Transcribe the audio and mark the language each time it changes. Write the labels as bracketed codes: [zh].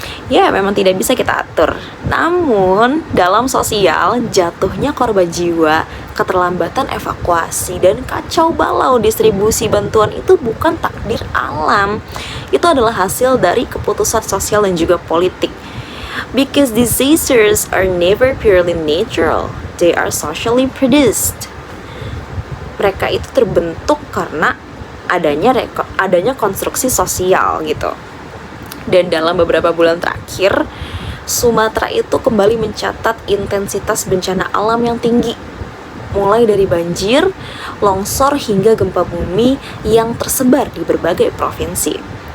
[id] Ya, memang tidak bisa kita atur. Namun, dalam sosial, jatuhnya korban jiwa, keterlambatan evakuasi, dan kacau balau distribusi bantuan itu bukan takdir alam. Itu adalah hasil dari keputusan sosial dan juga politik. [en] Because disasters are never purely natural, they are socially produced. [id] Mereka itu terbentuk karena adanya konstruksi sosial gitu. Dan dalam beberapa bulan terakhir, Sumatera itu kembali mencatat intensitas bencana alam yang tinggi, mulai dari banjir, longsor, hingga gempa bumi yang tersebar di berbagai provinsi.